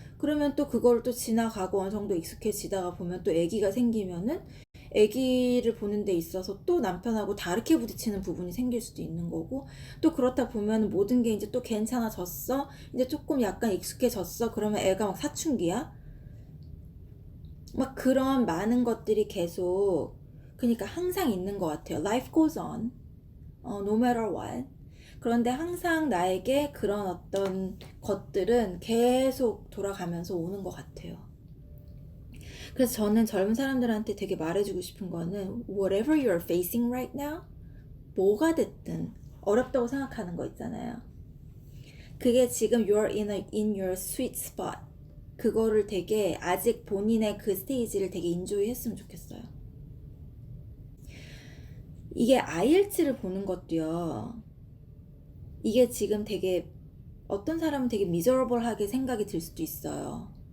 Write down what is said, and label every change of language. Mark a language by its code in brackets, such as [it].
[ko] 그러면 또 그걸 또 지나가고 어느 정도 익숙해지다가 보면 또 아기가 생기면은 아기를 보는 데 있어서 또 남편하고 다르게 부딪히는 부분이 생길 수도 있는 거고, 또 그렇다 보면 모든 게 이제 또 괜찮아졌어, 이제 조금 약간 익숙해졌어, 그러면 애가 막 사춘기야. 막 그런 많은 것들이 계속, 그러니까 항상 있는 것 같아요. [en] Life goes on, no matter what. [ko] 그런데 항상 나에게 그런 어떤 것들은 계속 돌아가면서 오는 것 같아요. 그래서 저는 젊은 사람들한테 되게 말해주고 싶은 거는 [en] whatever you're facing right now, [ko] 뭐가 됐든 어렵다고 생각하는 거 있잖아요. 그게 지금 [en] you're in your sweet spot. [ko] 그거를 되게 아직 본인의 그 스테이지를 되게 인조이 했으면 좋겠어요. 이게 IELTS를 보는 것도요. 이게 지금 되게 어떤 사람은 되게 미저러블하게 생각이 들 수도 있어요.